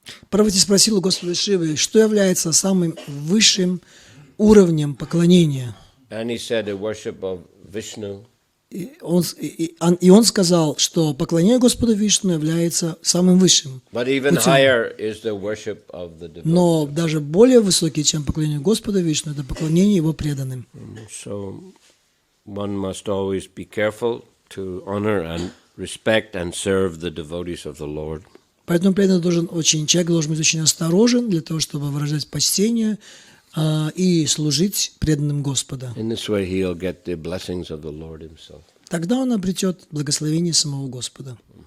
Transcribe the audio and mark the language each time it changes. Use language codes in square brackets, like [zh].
[ru] Парвати спросила Господа Шивы, что является самым высшим уровнем поклонения. [en] And he said the worship of Vishnu. [ru] И он сказал, что поклонение Господу Вишну является самым высшим. [en] But even higher is the worship of the devotees. [ru] Но даже более высокий, чем поклонение Господа Вишну, это поклонение Его преданным. [en] So one must always be careful to honor and respect and serve the devotees of the Lord. [ru] Поэтому человек должен быть очень осторожен для того, чтобы выражать почтение и служить преданным Господа. [en] In this way he'll get the blessings of the Lord himself. [ru] Тогда он обретет благословение самого Господа.